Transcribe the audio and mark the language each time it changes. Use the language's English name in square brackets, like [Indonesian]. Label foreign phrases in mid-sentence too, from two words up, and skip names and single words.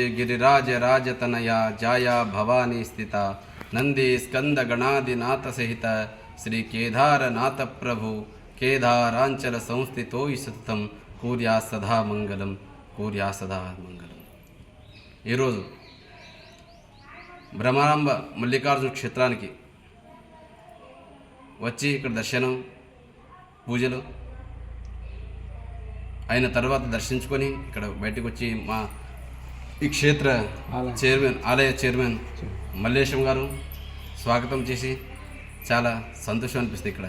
[Sanskrit] गिरिराज राजतनया जाया भवानी स्थिता नंदी स्कंद गणादिनाथ सहित श्री केदारनाथ प्रभु केदारांचल संस्थितो सततं కూర్యా సదా మంగళం కూర్యా సదా మంగళం. [Telugu] ఈరోజు బ్రహ్మరాంబ మల్లికార్జున క్షేత్రానికి వచ్చి ఇక్కడ దర్శనం పూజలు అయిన తర్వాత దర్శించుకొని ఇక్కడ బయటకు వచ్చి మా ఈ క్షేత్ర ఆలయ చైర్మన్ మల్లేశం గారు స్వాగతం చేసి చాలా సంతోషం అనిపిస్తుంది ఇక్కడ.